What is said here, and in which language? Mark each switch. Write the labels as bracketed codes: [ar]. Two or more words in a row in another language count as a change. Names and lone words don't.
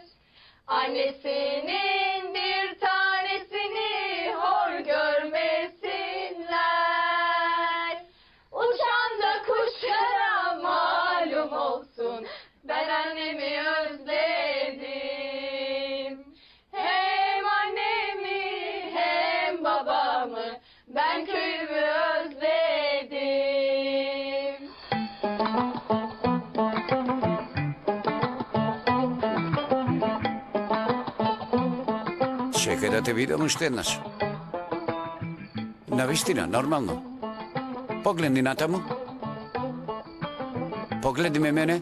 [tr] Annesinin bir tanesini hor görmesinler. Uçan da kuşlara malum olsun. Ben annemi özledim. Hem annemi hem babamı. Ben köyümü özledim. [mk] Чекај да те видам уште еднаш. Навистина, нормално. Погледни натаму. Погледни ме мене.